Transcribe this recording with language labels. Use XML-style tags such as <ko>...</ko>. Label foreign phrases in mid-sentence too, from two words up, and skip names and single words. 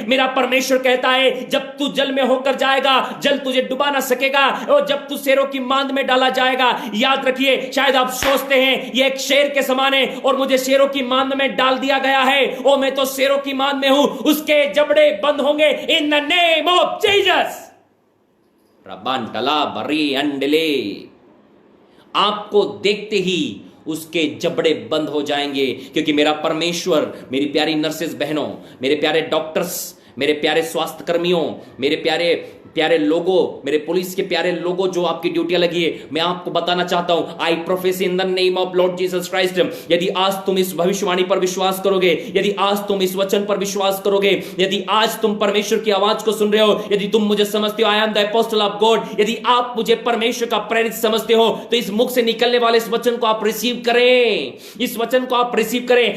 <hi>मेरा परमेश्वर कहता है जब तू जल में होकर जाएगा, जल तुझे डुबा ना सकेगा, और जब तू शेरों की मांद में डाला जाएगा, याद रखिए, शायद आप सोचते हैं ये एक शेर के समान है और मुझे शेरों की मांद में डाल दिया गया है, ओ मैं तो शेरों की मांद में हूं, उसके जबड़े बंद होंगे</hi> <en>in the name of Jesus. रबान टला बरी अंडले,</en> <hi>आपको देखते ही उसके जबड़े बंद हो जाएंगे, क्योंकि मेरा परमेश्वर, मेरी प्यारी नर्सेस बहनों, मेरे प्यारे डॉक्टर्स, मेरे प्यारे स्वास्थ्य कर्मियों, मेरे प्यारे प्यारे लोगों, मेरे पुलिस के प्यारे लोगों जो आपकी ड्यूटियां लगी है, मैं आपको बताना चाहता हूं,</hi> <en>I prophesy in the name of Lord Jesus Christ,</en> <hi>यदि आज तुम इस भविष्यवाणी पर विश्वास करोगे, यदि आज तुम इस वचन पर विश्वास करोगे, यदि आज तुम परमेश्वर की आवाज को सुन रहे हो, यदि तुम मुझे समझते हो,</hi> <en>I am the apostle of God,</en> <hi>यदि आप मुझे परमेश्वर का प्रेरित समझते हो, तो इस मुख से निकलने वाले इस वचन को आप रिसीव करें, इस वचन को आप रिसीव करें।</hi>